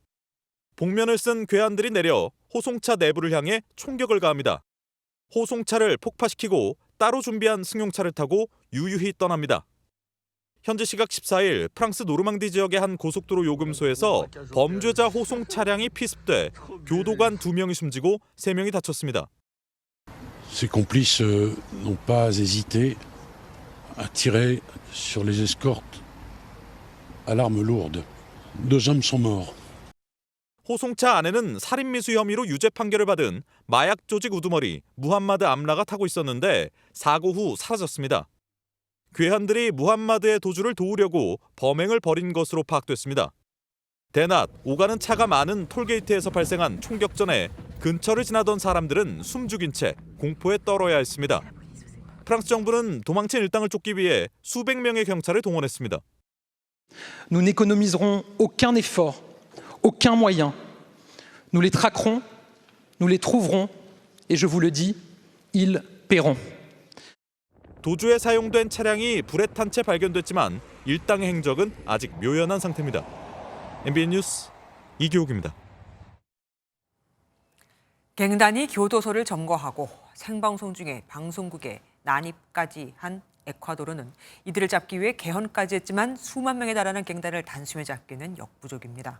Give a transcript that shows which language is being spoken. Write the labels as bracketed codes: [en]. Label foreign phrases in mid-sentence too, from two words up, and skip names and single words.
[ko] 복면을 쓴 괴한들이 내려 호송차 내부를 향해 총격을 가합니다. 호송차를 폭파시키고 따로 준비한 승용차를 타고 유유히 떠납니다. 현지 시각 14일 프랑스 노르망디 지역의 한 고속도로 요금소에서 범죄자 호송 차량이 피습돼 교도관 2명이 숨지고 3명이 다쳤습니다. [fr] Ces complices n'ont pas hésité à tirer sur les escortes à l'arme lourde. 2 hommes sont morts. [ko] 호송차 안에는 살인미수 혐의로 유죄 판결을 받은 마약 조직 우두머리 무함마드 암라가 타고 있었는데 사고 후 사라졌습니다. 괴한들이 무함마드의 도주를 도우려고 범행을 벌인 것으로 파악됐습니다. 대낮 오가는 차가 많은 톨게이트에서 발생한 총격전에 근처를 지나던 사람들은 숨죽인 채 공포에 떨어야 했습니다. 프랑스 정부는 도망친 일당을 쫓기 위해 수백 명의 경찰을 동원했습니다. [fr] Nous n'économiserons aucun effort. Aucun moyen. Nous les traquerons, nous les trouverons, et je vous le dis, ils paieront. [ko] 도주에 사용된 차량이 불에 탄 채 발견됐지만 일당의 행적은 아직 묘연한 상태입니다. MBN 뉴스 이기옥입니다. 갱단이 교도소를 점거하고 생방송 중에 방송국에 난입까지 한 에콰도르는 이들을 잡기 위해 개헌까지 했지만 수만 명에 달하는 갱단을 단숨에 잡기는 역부족입니다.